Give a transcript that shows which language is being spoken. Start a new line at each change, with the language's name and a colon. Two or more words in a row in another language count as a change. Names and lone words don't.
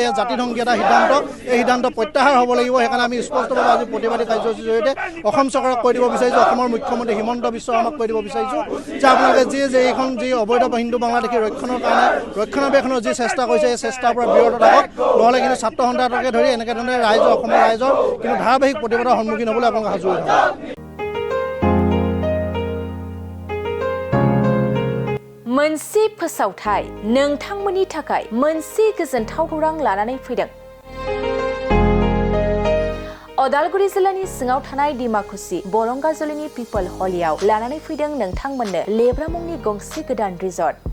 Assamese: এয়া জাতিধ্বংসী এটা সিদ্ধান্ত, এই সিদ্ধান্ত প্ৰত্যাহাৰ হ'ব লাগিব। সেইকাৰণে আমি স্পষ্টভাৱে আজি প্ৰতিবাদী কাৰ্যসূচীৰ জৰিয়তে অসম চৰকাৰক কৈ দিব বিচাৰিছোঁ, অসমৰ মুখ্যমন্ত্ৰী হিমন্ত বিশ্ব শৰ্মাক কৈ দিব বিচাৰিছোঁ যে আপোনালোকে যে এইখন যি অবৈধ হিন্দু বাংলাদেশী ৰক্ষণৰ কাৰণে ৰক্ষণাবেক্ষণৰ যি চেষ্টা কৰিছে, এই চেষ্টাৰ পৰা বিৰত থাকক, নহ'লে কিন্তু ছাত্ৰ সন্থাকে ধৰি এনেকৈ ধৰণে অসমৰ ৰাইজৰ কিন্তু ধাৰাবাহিক প্ৰতিবাদৰ সন্মুখীন হ'বলৈ আপোনালোকে সাজু হৈ থাকক।
Bodo: मोनसे फोसावथाय नोंथांमोननि थाखाय मोनसे गोजोनथाव खौरां लानानै फैदों। अदालगुरि जिल्लानि सिङाव थानाय डिमाकुसि बरंगाजुलिनि पिपल हलियाव लानानै फैदों नोंथांमोननो लेब्रा मुंनि गंसे गोदान रिजर्ट।